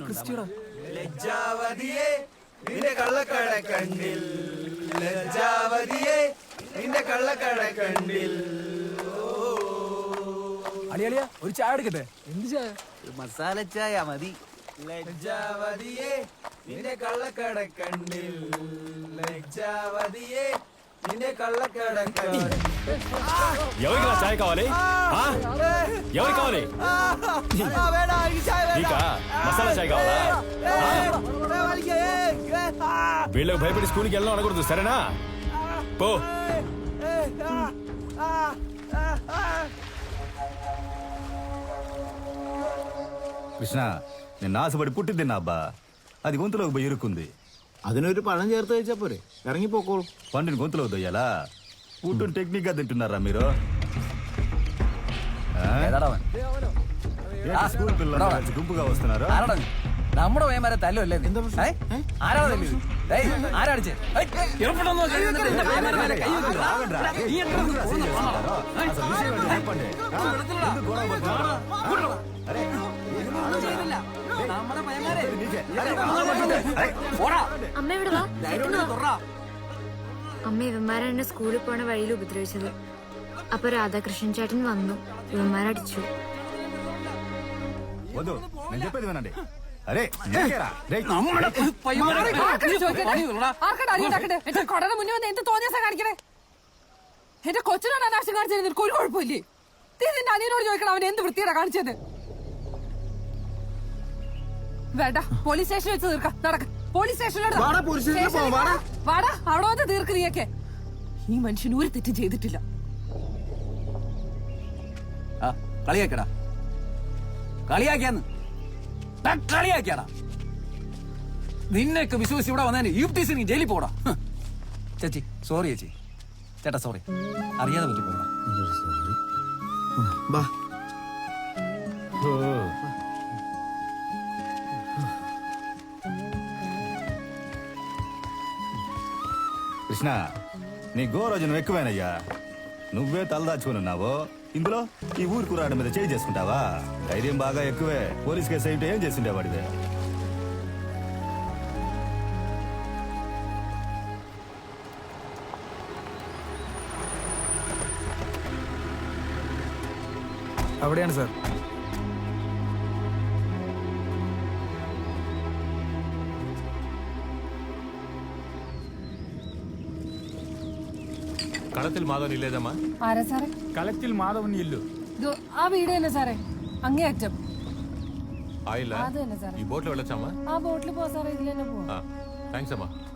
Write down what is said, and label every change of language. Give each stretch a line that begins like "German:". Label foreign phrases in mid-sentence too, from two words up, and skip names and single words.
Malayalam: ലജ്ജാവതിയേ നിന്റെ കള്ളക്കട കണ്ണിൽ, ലജ്ജാവതിയേ നിന്റെ കള്ളക്കട കണ്ണിൽ. അളിയളിയ ഒരു ചായ എടുക്കട്ടെ? എന്ത് ചായ? മസാല ചായ മതി. ലജ്ജാവതിയേ നിന്റെ കള്ളക്കട കണ്ണിൽ, ലജ്ജാവതിയേ
Telugu: నిన్నే కళ్ళకడకడి. ఎవరికి చాయ్ కావాలి? ఎవరికి కావాలి? నీకా మసాలా చాయ్ కావాలా? వీళ్ళకి భయపడి స్కూల్కి వెళ్ళడం అనకూడదు, సరేనా? పో. కృష్ణ, నిన్న ఆశపడి పుట్టి తిన్నా అబ్బా, అది గొంతులోకి పోయి ఇరుక్కుంది.
Malayalam: അതിനൊരു പഴം ചേർത്ത് കഴിച്ചാ പോരെ, ഇറങ്ങിപ്പോക്കോളൂ.
Telugu: పండుని గొంతులోకి దొయ్యాలా? పుట్టుని టెక్నిక్ గా తింటున్నారా మీరు? స్కూల్ పిల్లలు గుంపుగా వస్తున్నారు.
Malayalam: നമ്മുടെ വേമാരെ തല്ലുമല്ലേ? ആരാ തല്ലു? ആരാടിച്ചേ? അമ്മ ഇവിടെ വാ. അമ്മ ഇവന്മാരെ എന്നെ സ്കൂളിൽ പോണ വഴിയിൽ ഉപദ്രവിച്ചത്. അപ്പൊ രാധാകൃഷ്ണൻ ചേട്ടൻ വന്നു, ഇവന്മാരടിച്ചു.
Telugu: వద్దు, నేను చెప్పేది వినండి. అరే
Malayalam: കൊടയുടെ മുന്നേ വന്ന് എന്ത് തോന്നിയാ കാണിക്കണേ? എന്റെ കൊച്ചിനാണ് അനാവശ്യം കാണിച്ചത്. നിനക്ക് ഒരു കുഴപ്പമില്ലേ? നിന്റെ അനിയനോട് ചോദിക്കണം അവൻ എന്ത് വൃത്തിയാണ് കാണിച്ചത്. വേണ്ട, പോലീസ് സ്റ്റേഷനിൽ വെച്ച് തീർക്കാം. നടക്ക, പോലീസ് സ്റ്റേഷനിലോട്ട് വാടാ. അവിടെ വന്ന് തീർക്ക് നീയൊക്കെ. ഈ മനുഷ്യൻ ഒരു തെറ്റും ചെയ്തിട്ടില്ല. കളിയാക്കടാ, കളിയാക്കിയാന്ന് കളിയാക്കിയാടാ. നിന്നെയൊക്കെ വിശ്വസിച്ച് ഇവിടെ വന്നതിന് യുപിടിസി നീ ജയിലിൽ പോടാ. ചേച്ചി സോറി, ചേച്ചി ചേട്ടാ സോറി, അറിയാതെ പറ്റിപ്പോടാ. బా
Telugu: కృష్ణ నీ గోరోజనం ఎక్కువేనయ్యా. నువ్వే తలదాచుకున్నావు, ఇందులో ఈ ఊరి కురాడు మీద చేయి చేసుకుంటావా? ధైర్యం బాగా ఎక్కువే. పోలీస్ కేసు అయితే ఏం చేసిండేవాడివే?
Malayalam: അവിടെയാണ് സാർ.
Telugu: కడతిల్ మాధవన్ ఇల్లేదమ్మా?
Malayalam: ആരാ സാറേ? കളത്തിൽ മാധവൻ ഇല്ലു. ദോ, ആ വീട് തന്നെ സാറേ, അങ്ങേ അറ്റം.
Telugu: ఆ ఇల్లా?
Malayalam: അത് തന്നെ സാറേ.
Telugu: ఈ బోట్లో వెళ్ళొచ్చమ్మా?
Malayalam: ആ ബോട്ടിൽ പോ സാറേ, ഇതിൽ തന്നെ പോ.
Telugu: థ్యాంక్స్ అమ్మా.